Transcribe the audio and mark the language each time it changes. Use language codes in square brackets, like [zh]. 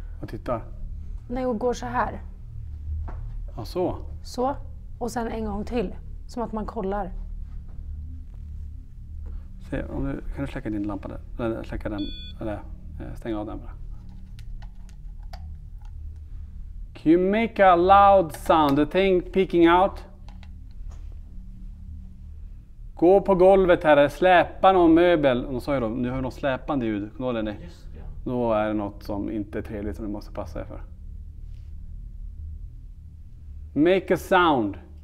[sv] Och tittar. När jag går så här. Ja, så. Så. Och sen en gång till. Som att man kollar. Se, om du, kan du släcka din lampa där? Eller släcka den, eller stänga av den bara. [en] Can you make a loud sound? The thing peeking out? [sv] Gå på golvet här, släpa någon möbel. Och de sa ju då, nu hör något släpande ljud. Då är det något som inte är trevligt som du måste passa dig för. [en] Make a sound.